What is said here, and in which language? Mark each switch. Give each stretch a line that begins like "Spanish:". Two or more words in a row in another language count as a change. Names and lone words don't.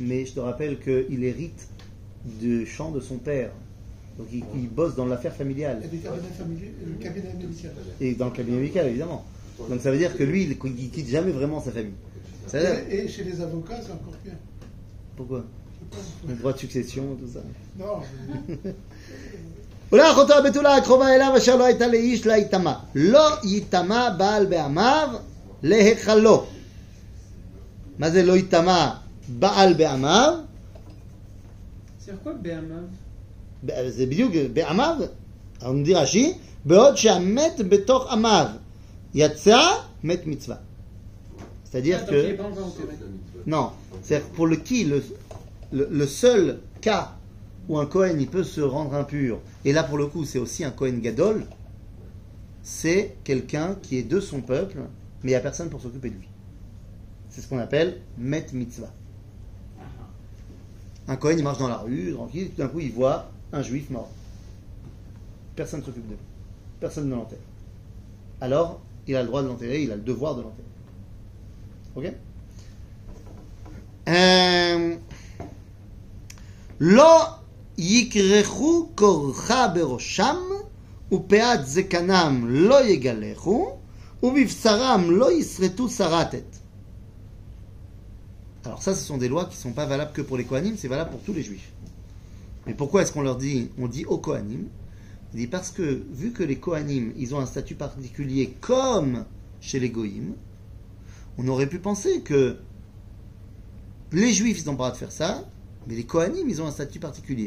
French: mais je te rappelle qu'il hérite du champ de son père. Donc il bosse dans l'affaire familiale. Et du cabinet familier, le cabinet médical. Et dans le cabinet médical, évidemment. Donc ça veut dire que lui, il quitte jamais vraiment sa famille. Ça veut dire- Et chez les avocats, c'est encore pire. Pourquoi? Je sais pas. Le droit de succession, tout ça. Non,
Hebrew: אולי אחותו הבתולה הקרובה אליו אשר לא הייתה לאיש לה יטמא. לא יטמא בעל בעמיו להיכלו. מה זה לא יטמא בעל בעמיו?
French: C'est quoi Béhamav?
Hebrew: זה בדיוק בעמיו, אנחנו נדיר רש"י, בעוד שהמת בתוך עמיו יצא מת מצווה.
French: C'est-à-dire Donc il est que... pas encore enterré. Non, c'est pour le seul cas où un Kohen il peut se rendre impur, et là pour le coup c'est aussi un
Hebrew: כהן גדול,
French: c'est quelqu'un qui est de son peuple, mais il n'y a personne pour s'occuper de lui. C'est ce qu'on appelle
Hebrew: מת מצוה.
French: Un Kohen il marche dans la rue, tranquille, tout d'un coup il voit un juif mort. Personne ne s'occupe de lui. Personne ne l'enterre. Alors, il a le droit de l'enterrer, il a le devoir de l'enterrer. Ok?
Hebrew: לא יקרחו כורחה בראשם ופאת זקנם לא יגלחו ובבשרם לא יסרטו סרטת.
French: Alors ça, ce sont des lois qui ne sont pas valables que pour les Kohanim, c'est valable pour tous les Juifs. Mais pourquoi est-ce qu'on leur dit, on dit aux Kohanim? On dit parce que, vu que les Kohanim, ils ont un statut particulier comme chez les Goïm, on aurait pu penser que les Juifs, ils n'ont pas le droit de faire ça, mais les Kohanim, ils ont un statut particulier.